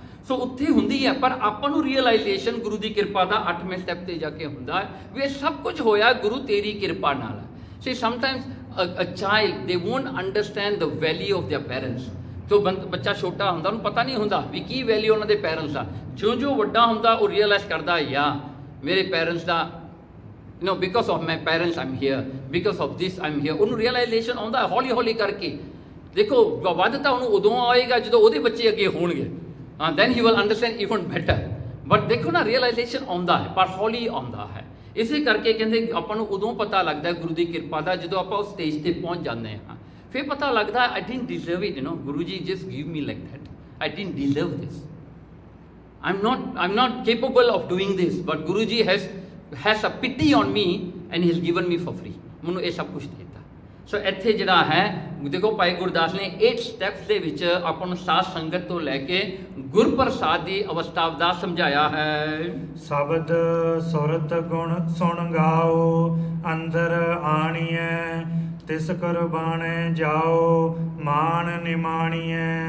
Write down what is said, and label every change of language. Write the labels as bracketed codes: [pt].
[pa] ਸੋ ਉੱਥੇ ਹੁੰਦੀ ਹੈ, ਪਰ ਆਪਾਂ ਨੂੰ ਰੀਅਲਾਈਜੇਸ਼ਨ ਗੁਰੂ ਦੀ ਕਿਰਪਾ ਦਾ 8ਵੇਂ ਸਟੈਪ ਤੇ ਜਾ ਕੇ ਹੁੰਦਾ ਹੈ ਵੀ ਇਹ ਸਭ ਕੁਝ ਹੋਇਆ ਗੁਰੂ ਤੇਰੀ ਕਿਰਪਾ ਨਾਲ। [en] So sometimes a child they won't understand the value of their parents. [pa] ਜੋ ਬੱਚਾ ਛੋਟਾ ਹੁੰਦਾ ਉਹਨੂੰ ਪਤਾ ਨਹੀਂ ਹੁੰਦਾ ਵੀ ਕੀ ਵੈਲਿਊ ਉਹਨਾਂ ਦੇ ਪੈਰੈਂਟਸ ਦਾ। ਜਿਉਂ ਵੱਡਾ ਹੁੰਦਾ ਉਹ ਰੀਅਲਾਈਜ਼ ਕਰਦਾ ਯਾ ਮੇਰੇ parents ਦਾ [en] no because of my parents I'm here, [pa] because of this I'm here। ਉਹਨੂੰ ਰੀਅਲਾਈਜੇਸ਼ਨ ਆਉਂਦਾ ਹੌਲੀ ਹੌਲੀ ਕਰਕੇ। ਦੇਖੋ ਵੱਧ ਤਾਂ ਉਹਨੂੰ ਉਦੋਂ ਆਏਗਾ ਜਦੋਂ ਉਹਦੇ ਬੱਚੇ ਅੱਗੇ ਹੋਣਗੇ, [en] then he will understand even better। [pa] but ਦੇਖੋ ਨਾ ਰੀਅਲਾਈਜੇਸ਼ਨ ਆਉਂਦਾ ਹੈ ਪਰ ਹੌਲੀ ਆਉਂਦਾ ਹੈ। ਇਸੇ ਕਰਕੇ ਕਹਿੰਦੇ ਆਪਾਂ ਨੂੰ ਉਦੋਂ ਪਤਾ ਲੱਗਦਾ ਗੁਰੂ ਦੀ ਕਿਰਪਾ ਦਾ ਜਦੋਂ ਆਪਾਂ ਉਸ ਸਟੇਜ ਤੇ ਪਹੁੰਚ ਜਾਂਦੇ ਹਾਂ। ਫਿਰ ਪਤਾ ਲੱਗਦਾ [en] I didn't deserve it, Guru ji just give me like that, I didn't deserve this, I'm not capable of doing this, but Guru ji has a pity on me and he has given me for free। [pa] ਮੈਨੂੰ ਇਹ ਸਭ ਕੁਝ ਦਿੱਤਾ। ਸੋ ਇੱਥੇ ਜਿਹੜਾ ਹੈ ਦੇਖੋ ਭਾਈ ਗੁਰਦਾਸ ਨੇ 8 ਸਟੈਪਸ ਦੇ ਵਿੱਚ ਆਪਾਂ ਨੂੰ ਸਾਧ ਸੰਗਤ ਤੋਂ ਲੈ ਕੇ ਗੁਰਪ੍ਰਸਾਦ ਦੀ ਅਵਸਥਾ ਦਾ ਸਮਝਾਇਆ ਹੈ। ਸ਼ਬਦ ਸੁਰਤ ਗੁਣ ਸੁਣ ਗਾਓ ਅੰਦਰ ਆਣੀਐ, ਤਿਸ ਕੁਰਬਾਨੈ ਜਾਓ ਮਾਨ ਨਿਮਾਣੀਐ।